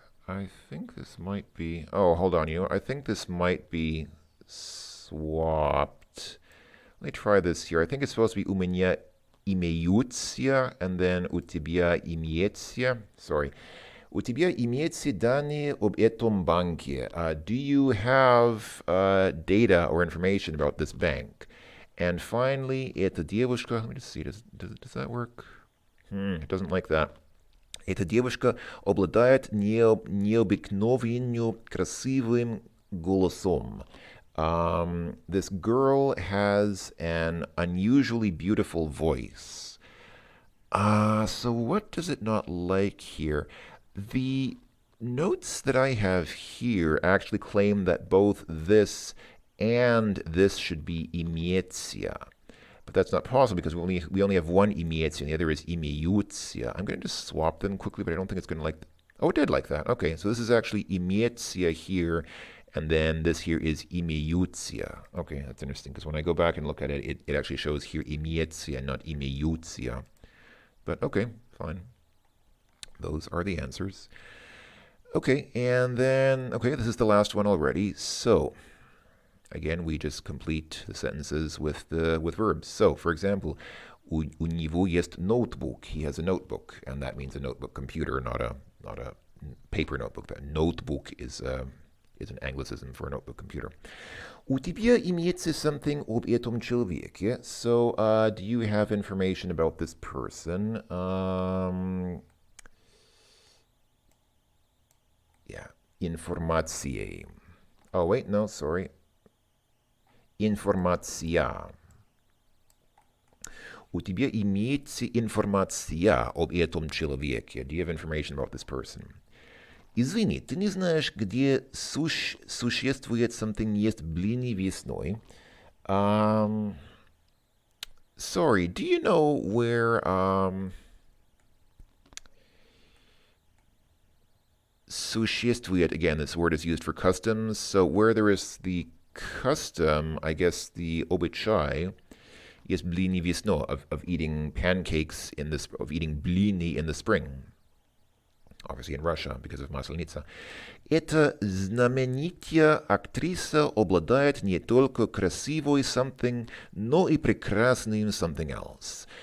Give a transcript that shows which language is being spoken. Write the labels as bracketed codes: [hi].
[en] I think this might be. Oh, hold on. I think this might be swapped. Let me try this here. I think it's supposed to be [ru] у меня имеются, [en] and then [ru] у тебя имеется. [en] Sorry. [ru] У тебя имеются данные об этом банке. [en] Do you have data or information about this bank? And finally, [ru] эта девушка. [en] Let me just see. Does that work? It doesn't like that. [ru] Эта девушка обладает необыкновенно красивым голосом. [en] This girl has an unusually beautiful voice. So what does it not like here? The notes that I have here actually claim that both this and this should be имеется. But that's not possible because we only have one имеется and the other is имеются. I'm going to just swap them quickly, but I don't think it's going to like... Oh, it did like that. Okay, so this is actually имеется here, and then this here is имеются. Okay, that's interesting because when I go back and look at it, it actually shows here имеется and not имеются. But okay, fine. Those are the answers. Okay, and then, okay, this is the last one already. So, again, we just complete the sentences with verbs. So, for example, [ru] у него есть ноутбук. [en] He has a notebook, and that means a notebook computer, not a paper notebook. That notebook is an anglicism for a notebook computer. [ru] У тебя имеется something об этом человеке. [en] So, do you have information about this person? Yeah, информация. Oh, wait, no, sorry. Информация. [ru] У тебя имеется информация об этом человеке. [en] Do you have information about this person? [ru] Извини, ты не знаешь, где существует something есть блины весной? [en] Sorry, do you know where существует, again, this word is used for customs, so where there is the custom, I guess the обычай, [ru] есть блины весной, [en] of eating pancakes of eating blini in the spring. Obviously in Russia, because of Maslenitsa. [ru] Эта знаменитая актриса обладает не только красивой something, но и прекрасным something else.